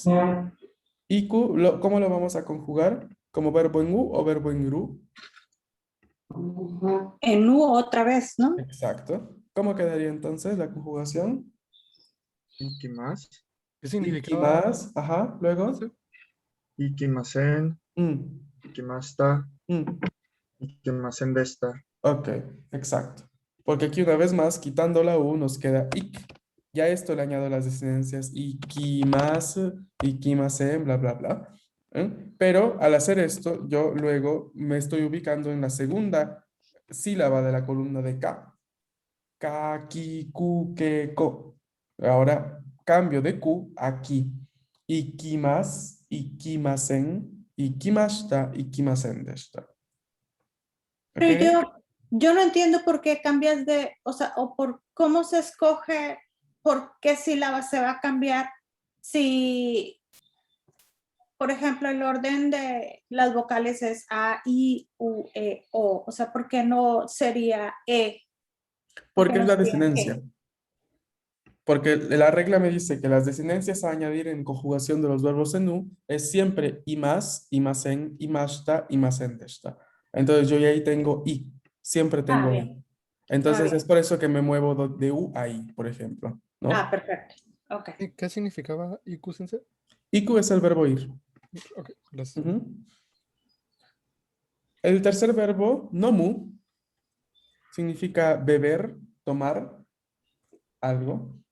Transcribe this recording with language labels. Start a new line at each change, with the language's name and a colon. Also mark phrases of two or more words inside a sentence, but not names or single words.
Spanish: Iku, ¿cómo lo vamos a conjugar? ¿Como verbo en u o verbo en ru? En U otra vez, ¿no? Exacto. ¿Cómo quedaría entonces la conjugación? Ikimasu, ¿Qué significaba Ikimas, ajá, luego. eso? ikimasen, Mm, ikimashita, mm.
Japanese: 行きませんでした.
Spanish: Ok, exacto. Porque aquí una vez más, quitando la U, nos queda ik. Ya a esto le añado las desinencias
Japanese: 行きます、行きません,
Spanish: bla, bla, bla. ¿eh? Pero al hacer esto, yo luego me estoy ubicando en la segunda sílaba de la columna de ka.
Japanese: か、き、く、け、こ.
Spanish: Ahora cambio de ku a ki. Ikimas,
Japanese: 行きません、行きました、行きませんでした.
Spanish: ¿Ok? Pero yo no entiendo por qué cambias de, o sea, o por cómo se escoge, por qué sílaba se va a cambiar si, por ejemplo, el orden de las vocales es A, I, U, E, O. O sea, ¿por qué no sería E? ¿Por qué Porque es no la sería desinencia. E? Porque la regla me dice que las desinencias a añadir en conjugación de los verbos en U es siempre i más,
Japanese: いません、いました、いませんでした.
Spanish: Entonces yo ya ahí tengo i, siempre tengo i. Bien. Entonces es Bien. por eso que me muevo de U a i, por ejemplo, ¿no? Perfecto. Ok. ¿Qué significaba IQ Sensei? Iku es el verbo ir. Ok, gracias. Ujú. El tercer verbo, nomu, significa beber, tomar algo.